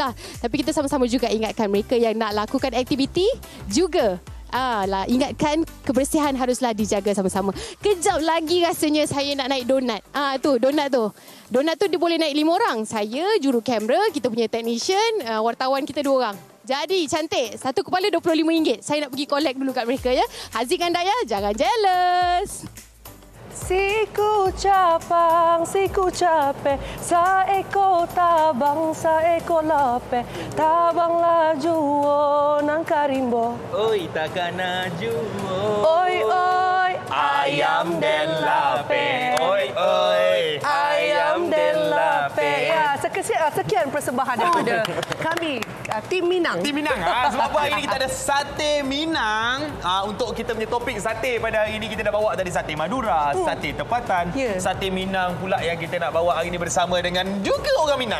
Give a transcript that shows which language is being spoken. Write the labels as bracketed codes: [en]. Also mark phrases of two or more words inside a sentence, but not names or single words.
[ms] Tapi kita sama-sama juga ingatkan mereka yang nak lakukan aktiviti juga Ingatkan kebersihan haruslah dijaga sama-sama. Kejap lagi rasanya saya nak naik donat. Tu donat tu. Donat tu dia boleh naik 5 orang. Saya, juru kamera, kita punya technician, wartawan kita 2 orang. Jadi cantik. Satu kepala RM25. Saya nak pergi collect dulu kat mereka ya. Haziq dan Daya, jangan jealous. [min] Siku capang, siku capek, saeko tabang, saeko lape, tabang laju nang karimbo. [ms] Oi takkan laju. Oi oi, [min] ayam den lape. Oi oi, ayam den lape. [ms] Ya, sekian persembahan daripada kami tim Minang. Tim Minang. Sebab hari ini kita ada sate Minang. Untuk kita punya topik sate pada hari ini kita dah bawa tadi sate Madura, sate tempatan, sate Minang pula yang kita nak bawa hari ini bersama dengan juga orang Minang.